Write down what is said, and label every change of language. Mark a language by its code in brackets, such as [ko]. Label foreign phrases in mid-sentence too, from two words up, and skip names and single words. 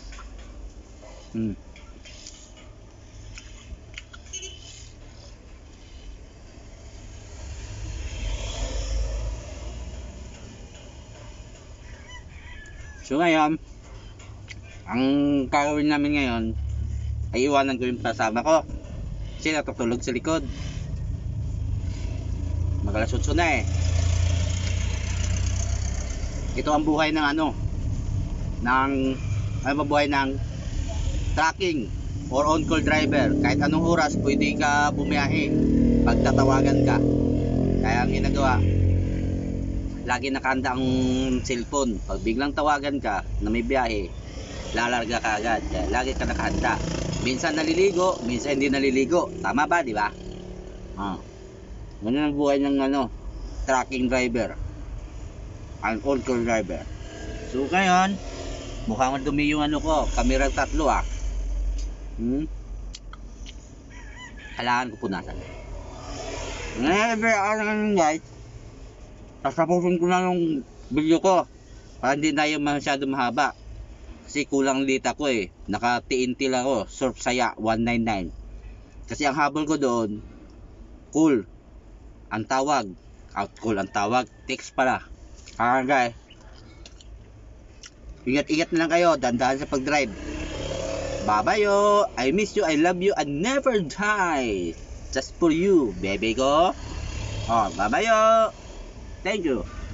[tl] So ngayon ang gagawin namin ngayon ay iwanan ko yung kasama ko kasi natutulog sa likod. Magalasutso na Ito ang buhay ng buhay ng [en] tracking or on-call driver. [tl] Kahit anong oras pwede ka bumiyahe pag tatawagan ka. Kaya ang ginagawa, lagi nakahanda ang cellphone. Pag biglang tawagan ka na may biyahe, lalarga ka agad. Kaya lagi ka nakahanda. Minsan naliligo, minsan hindi naliligo. Tama ba, di ba? Ganun ang buhay ng [en] tracking driver, [tl] ang [en] on-call driver. [tl] So ngayon mukhang dumi yung ko, camera tatlo kailangan ko punasan. Ngayon guys, tapusin ko na yung video ko para hindi na yung masyado mahaba kasi kulang data ko naka TNT lang ako, Surf Saya 199 kasi ang habol ko doon cool ang tawag, cool ang tawag, text pala. Guys, ingat-ingat na lang kayo, dandahan sa pag-drive. [en] Bye-bye yo, I miss you, I love you, and never die. Just for you, baby ko. Bye-bye yo. Thank you.